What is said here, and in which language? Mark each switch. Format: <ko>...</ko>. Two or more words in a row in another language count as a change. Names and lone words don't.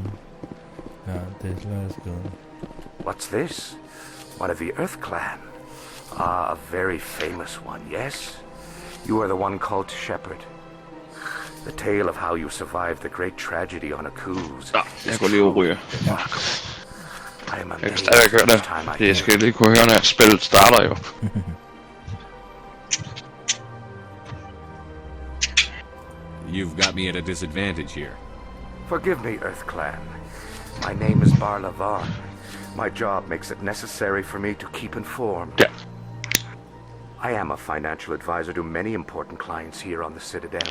<en>This was good. What's this? One of the Earth Clan. Ah, a very famous one, yes? You are the one called Shepherd. The tale of how you survived the great tragedy on 𝘼𝙗𝙗𝙪𝙗.</en> <da>Jeg går lige ud og ryger.</da> <en>I am</en> <da>Jeg kan stadig høre det. Jeg skal lige kunne høre, når spillet starter jo.</da> <en>You've got me at a disadvantage here. Forgive me, Earth Clan. My name is 𝘼𝙗𝙘𝙪𝙣. My job makes it necessary for me to keep informed. Yeah. I am a financial advisor to many important clients here on the Citadel.</en>